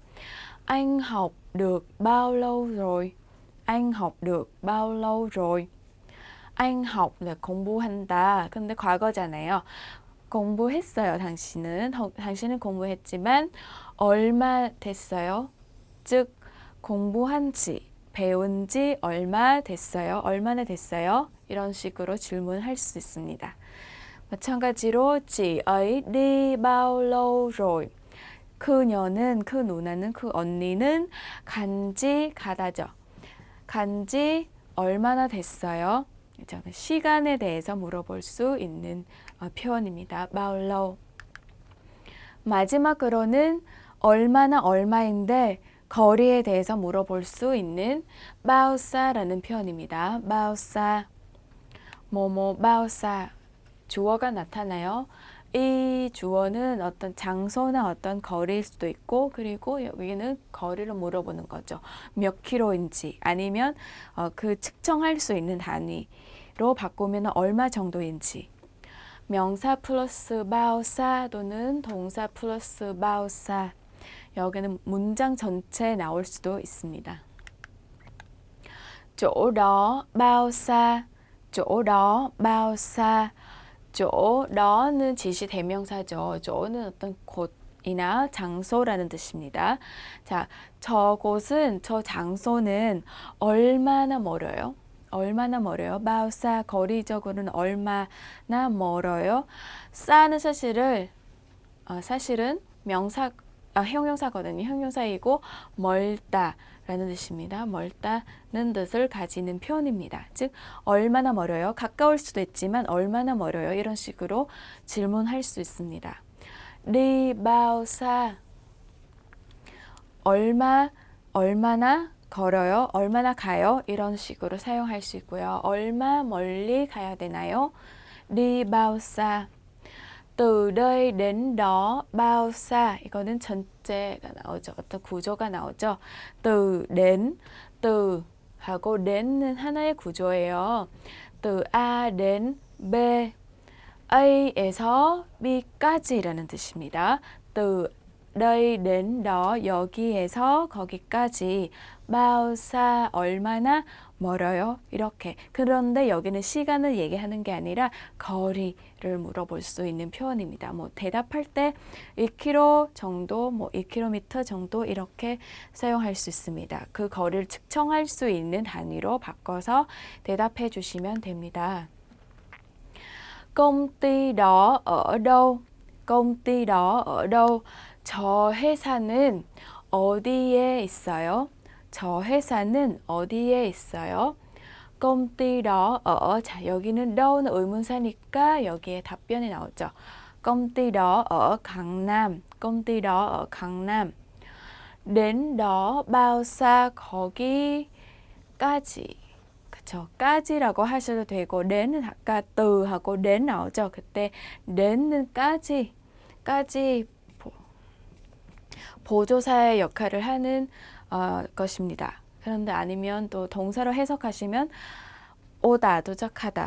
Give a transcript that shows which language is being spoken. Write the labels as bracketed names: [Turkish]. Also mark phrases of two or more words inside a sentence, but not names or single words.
[Vietnamese] Anh học được bao lâu rồi? Anh học được bao lâu rồi? Anh học là 공부한다. [Korean] 근데 과거잖아요. 공부했어요, 당신은. 당신은 공부했지만 얼마 됐어요? 즉, 공부한 지, 배운 지 얼마 됐어요? 얼마나 됐어요? 이런 식으로 질문할 수 있습니다. [Vietnamese] 마찬가지로 chị ấy đi bao lâu rồi? [Korean] 그녀는, 그 누나는, 그 언니는 간지 가다죠. 간지 얼마나 됐어요? 시간에 대해서 물어볼 수 있는 표현입니다. [Vietnamese] bao lâu. [Korean] 마지막으로는 얼마나 얼마인데 거리에 대해서 물어볼 수 있는 [Vietnamese] bao xa [Korean] 라는 표현입니다. [Vietnamese] bao xa. 뭐뭐 bao xa. [Korean] 주어가 나타나요. 이 주어는 어떤 장소나 어떤 거리일 수도 있고, 그리고 여기는 거리를 물어보는 거죠. 몇 킬로인지 아니면 그 측정할 수 있는 단위로 바꾸면 얼마 정도인지. 명사 플러스 [Vietnamese] bao xa [Korean] 또는 동사 플러스 [Vietnamese] bao xa. [Korean] 여기는 문장 전체에 나올 수도 있습니다. [Vietnamese] chỗ đó bao xa, chỗ đó bao xa. [Korean] chỗ 너는 지시 대명사죠. 저는 어떤 곳이나 장소라는 뜻입니다. 자, 저곳은, 저 장소는 얼마나 멀어요? 얼마나 멀어요? [Vietnamese] bao xa, [Korean] 거리적으로는 얼마나 멀어요? 싸는 사실은 형용사거든요. 형용사이고 멀다라는 뜻입니다. 멀다는 뜻을 가지는 표현입니다. 즉 얼마나 멀어요? 가까울 수도 있지만 얼마나 멀어요? 이런 식으로 질문할 수 있습니다. [Vietnamese] đi bao xa [Korean] 얼마나 걸어요? 얼마나 가요? 이런 식으로 사용할 수 있고요. 얼마 멀리 가야 되나요? [Vietnamese] đi bao xa từ đây đến đó bao xa. [Korean] 이거는 전체가 나오죠. 어떤 구조가 나오죠. [Vietnamese] từ đến, [Korean] từ 하고 den은 하나의 구조예요. [Vietnamese] từ A đến B, [Korean] A에서 B까지라는 뜻입니다. [Vietnamese] từ đây đến đó, [Korean] 여기에서 거기까지. [Vietnamese] bao xa, [Korean] 얼마나 멀어요? 이렇게. 그런데 여기는 시간을 얘기하는 게 아니라 거리를 물어볼 수 있는 표현입니다. 뭐 대답할 때 1km 정도, 뭐 1km 정도 이렇게 사용할 수 있습니다. 그 거리를 측정할 수 있는 단위로 바꿔서 대답해 주시면 됩니다. [Vietnamese] công ty đó ở đâu? công ty đó ở đâu? [Korean] 저 회사는 어디에 있어요? 저 회사는 어디에 있어요? [Vietnamese] công ty đó ở, [Korean] 자, 여기는 do는 의문사니까 여기에 답변이 나오죠. [Vietnamese] công ty đó ở 강남, công ty đó ở 강남. đến đó bao xa, [Korean] 거기까지. 그쵸? 까지라고 하셔도 되고, đến 아까 từ 하고 đến 나오죠. 그때 den은 까지 보조사의 역할을 하는 것입니다. 그런데 아니면 또 동사로 해석하시면 오다, 도착하다.